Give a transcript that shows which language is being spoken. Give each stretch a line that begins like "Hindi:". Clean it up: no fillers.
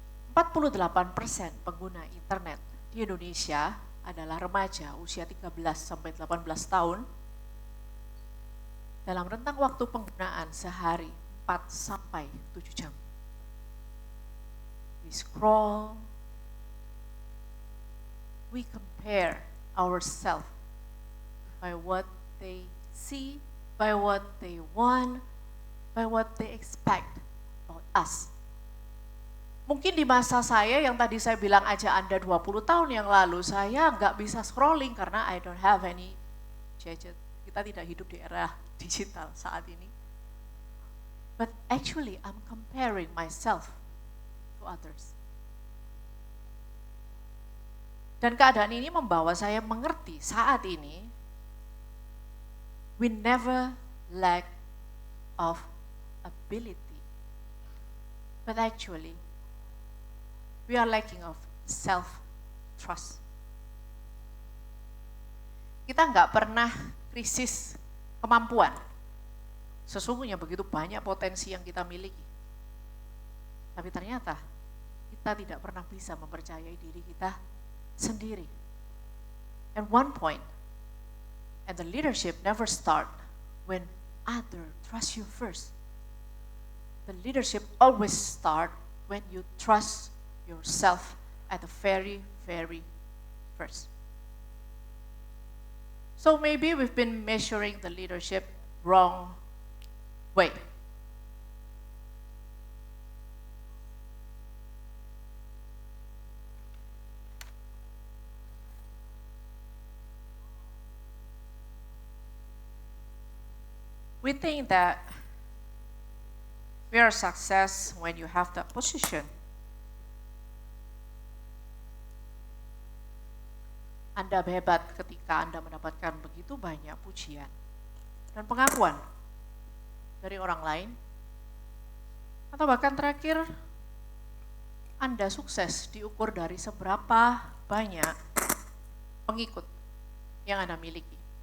Indonesian: 48% pengguna internet di Indonesia adalah remaja usia 13 sampai 18 tahun. Dalam rentang waktu penggunaan sehari 4 sampai 7 jam.
English: We scroll, we compare ourselves by what they see, by what they want, by what they expect about us.
Indonesian: Mungkin di masa saya yang tadi saya bilang aja Anda 20 tahun yang lalu, saya nggak bisa scrolling karena
English: I don't have any gadget.
Indonesian: Kita tidak hidup di era digital saat ini.
English: But actually I'm comparing myself to others.
Indonesian: Dan keadaan ini membawa saya mengerti saat ini,
English: we never lack of ability, but actually we are lacking of self-trust.
Indonesian: Kita nggak pernah krisis kemampuan. Sesungguhnya begitu banyak potensi yang kita miliki. Tapi ternyata kita tidak pernah bisa mempercayai diri kita sendiri.
English: At one point, and the leadership never start when other trust you first. The leadership always start when you trust yourself at the very, very first. So maybe we've been measuring the leadership wrong way. We think that we are a success when you have that position.
Indonesian: Anda hebat ketika Anda mendapatkan begitu banyak pujian dan pengakuan dari orang lain. Atau bahkan terakhir, Anda sukses diukur dari seberapa banyak pengikut yang Anda miliki.